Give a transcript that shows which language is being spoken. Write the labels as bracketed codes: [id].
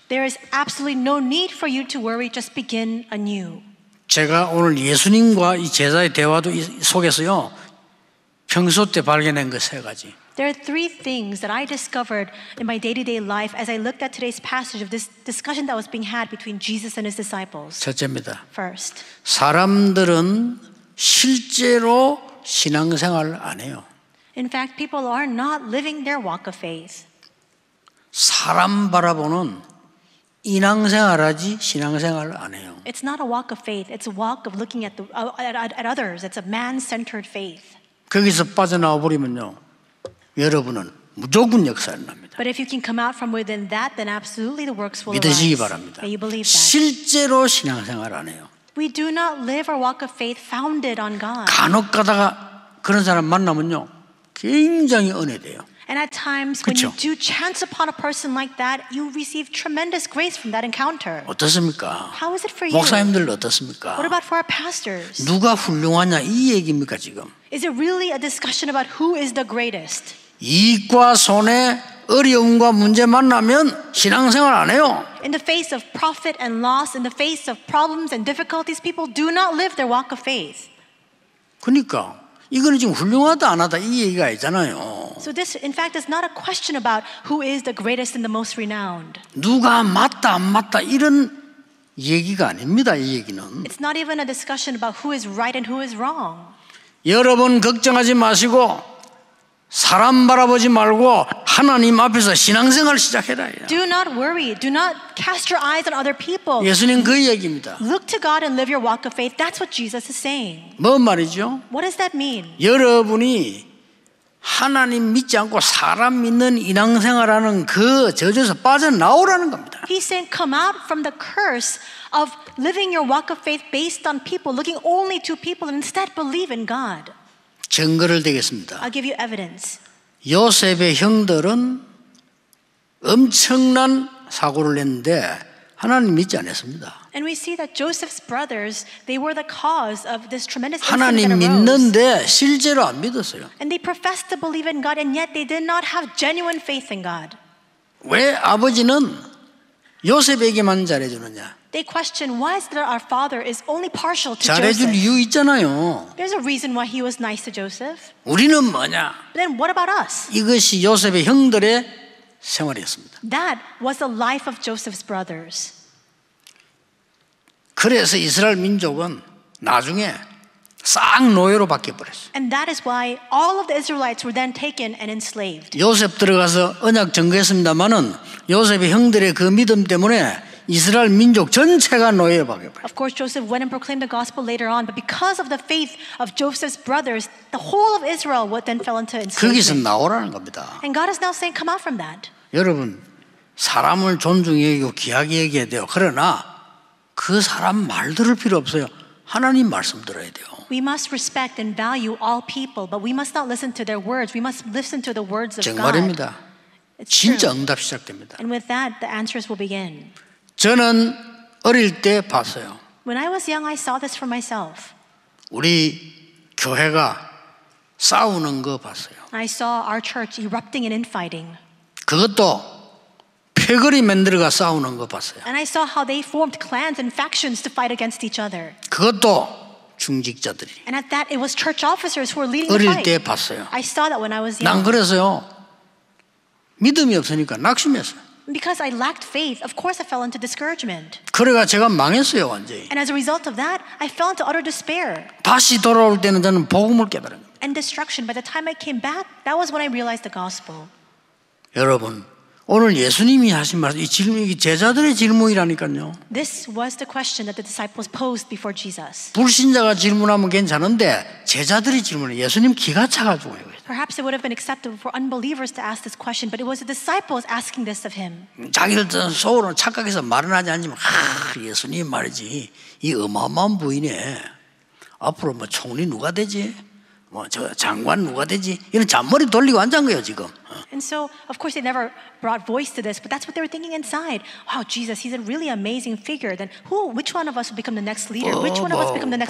[en] There is absolutely no need for you to worry. Just begin anew. [ko] 제가 오늘 예수님과 이 제자의 대화도 속에서요 평소 때 발견한 것 세 가지. [en] There are three things that I discovered in my day-to-day life as I looked at today's passage of this discussion that was being had between Jesus and his disciples. [ko] 첫째입니다. [en] First, [ko] 사람들은 실제로 신앙생활을 안 해요. [en] in fact, people are not living their walk of faith. [ko] 사람 바라보는 인앙생활하지 신앙생활을 안 해요. [en] It's not a walk of faith. It's a walk of looking at others. It's a man-centered faith. [ko] 거기서 빠져나와 버리면요, 여러분은 무조건 역사를 납니다. [en] But if you can come out from within that, then absolutely the works will [ko] 믿으시기 바랍니다. [en] May you believe that. [ko] 실제로 신앙생활 안 해요. [en] We do not live our walk of faith founded on God. [ko] 간혹 가다가 그런 사람 만나면요, 굉장히 은혜돼요. [en] And at times, when you [ko] 그쵸? [en] do chance upon a person like that, you receive tremendous grace from that encounter. [ko] 어떻습니까? [en] How is it for you? [ko] 목사님들 어떻습니까? [en] What about for our pastors? [ko] 누가 훌륭하냐 이 얘기입니까 지금? [en] Is it really a discussion about who is the greatest? [ko] 이익과 손해, 어려움과 문제 만나면 신앙생활 안 해요. [en] In the face of profit and loss, in the face of problems and difficulties, people do not live their walk of faith. [ko] 그러니까 이거는 지금 훌륭하다 안 하다 이 얘기가 아니잖아요. [en] So this, in fact, is not a question about who is the greatest and the most renowned. [ko] 누가 맞다 안 맞다 이런 얘기가 아닙니다. 이 얘기는. [en] It's not even a discussion about who is right and who is wrong. [ko] 여러분 걱정하지 마시고 사람 바라보지 말고 하나님 앞에서 신앙생활 시작해라. [en] Do not worry. Do not cast your eyes on other people. [ko] 예수님 그 얘기입니다. [en] Look to God and live your walk of faith. That's what Jesus is saying. [ko] 뭔 말이죠? [en] What does that mean? [ko] 여러분이 하나님 믿지 않고 사람 믿는 인앙생활하는 그 저주에서 빠져나오라는 겁니다. [en] He's saying, come out from the curse of living your walk of faith based on people, looking only to people, and instead believe in God. [ko] 증거를 대겠습니다. [en] I'll give you evidence. [ko] 요셉의 형들은 엄청난 사고를 냈는데 하나님 믿지 않았습니다. [en] And we see that Joseph's brothers, they were the cause of this tremendous [ko] 하나님 [en] incident that arose. [ko] 믿는데 실제로 안 믿었어요. [en] And they professed to believe in God, and yet they did not have genuine faith in God. [ko] 왜 아버지는 요셉에게만 잘해주느냐? [en] They question, why is it that our father is only partial to [ko] 잘해줄 [en] Joseph? [ko] 이유 있잖아요. [en] There's a reason why he was nice to Joseph. [ko] 우리는 뭐냐? [en] But then what about us? [ko] 이것이 요셉의 형들의 생활이었습니다. [en] That was the life of Joseph's brothers. [ko] 그래서 이스라엘 민족은 나중에 싹 노예로 바뀌어버렸어요. [en] And that is why all of the Israelites were then taken and enslaved. [ko] 요셉 들어가서 언약 증거했습니다마는 요셉의 형들의 그 믿음 때문에 이스라엘 민족 전체가 노예에 바뀌어버렸어요. [en] Of course, Joseph went and proclaimed the gospel later on, but because of the faith of Joseph's brothers, the whole of Israel then fell into [ko] 거기서 [en] enslavement. [ko] 나오라는 겁니다. [en] And God is now saying, come out from that. [ko] 여러분, 사람을 존중히 여기고 귀하게 얘기해야 돼요. 그러나 그 사람 말 들을 필요 없어요. 하나님 말씀 들어야 돼요. [en] We must respect and value all people, but we must not listen to their words. We must listen to the words of God. [ko] 정말입니다. [en] It's true. [ko] 진짜 응답 시작됩니다. [en] And with that, the answers will begin. [ko] 저는 어릴 때 봤어요. [en] When I was young, I saw this for myself. [ko] 우리 교회가 싸우는 거 봤어요. [en] I saw our church erupting and infighting. [ko] 그것도 패거리 만들어가 싸우는 거 봤어요. [en] And I saw how they formed clans and factions to fight against each other. [ko] 그것도 중직자들이 [en] And at that, it was church officers who were leading the [ko] 어릴 때 [en] fight. [ko] 봤어요. [en] I saw that when I was [ko] 난 [en] young. [ko] 그래서요, 믿음이 없으니까 낙심했어요. [en] Because I lacked faith, of course I fell into discouragement. [ko] 그래가 제가 망했어요, 완전히. [en] And as a result of that, I fell into utter despair [ko] 다시 돌아올 때는 저는 복음을 깨달은 거예요. [en] and destruction. By the time I came back, that was when I realized the gospel. [ko] 여러분, 오늘 예수님이 하신 말씀, 이 질문이 제자들의 질문이라니까요. [en] This was the question that the disciples posed before Jesus. [ko] 불신자가 질문하면 괜찮은데 제자들이 질문해. 예수님 기가 차가지고요. [en] Perhaps it would have been acceptable for unbelievers to ask this question, but it was the disciples asking this of him. [ko] 자기들 속으로 착각해서 말은 하지 않지만 예수님 말이지 이 어마어마한 부인에 앞으로 뭐 총리 누가 되지? 뭐 저 장관 누가 되지? 이런 잔머리 돌리고 앉은 거예요 지금. [en] And so, of course, they never brought voice to this, but that's what they were thinking inside. Wow, Jesus, he's a really amazing figure. Then which one of us will become the next leader? Which one of us become the next